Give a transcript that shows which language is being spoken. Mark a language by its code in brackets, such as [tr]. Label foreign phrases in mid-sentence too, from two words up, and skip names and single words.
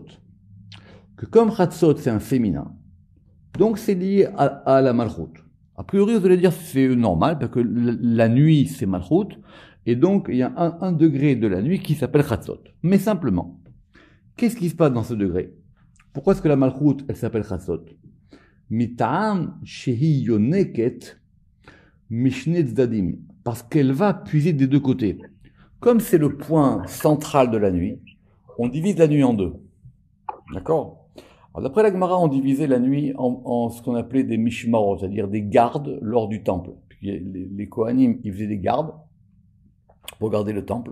[fr] Que comme Chatzot, c'est un féminin, donc c'est lié à la Malchut. A priori, vous allez dire c'est normal, parce que la nuit, c'est Malchut, et donc il y a un degré de la nuit qui s'appelle Chatzot. Mais simplement, qu'est-ce qui se passe dans ce degré? Pourquoi est-ce que la Malchut, elle s'appelle Chatzot? [he] מטעם שהיא יונקת משני צדדים. [fr] Parce qu'elle va puiser des deux côtés. Comme c'est le point central de la nuit, on divise la nuit en deux. D'accord? Alors d'après la Gemara, on divisait la nuit en ce qu'on appelait des mishmarot, c'est-à-dire des gardes lors du temple. Puis les Kohanim, ils faisaient des gardes pour garder le temple.